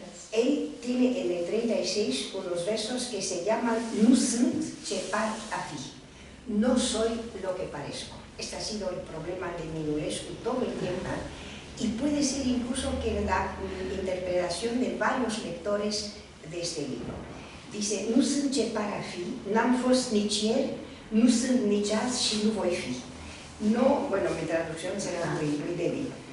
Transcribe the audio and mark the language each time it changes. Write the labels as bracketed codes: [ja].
[es] Él tiene en el 36 unos versos que se llaman "Non sunt ce par a fi", no soy lo que parezco. Este ha sido el problema de Minulescu todo el tiempo y puede ser incluso que la interpretación de varios lectores de este libro. Dice, [ro] "Nu sunt ce par a fi, n-am fost nici ieri, nu sunt nici azi și nu voi fi". [es] No, bueno, mi traducción será muy débil.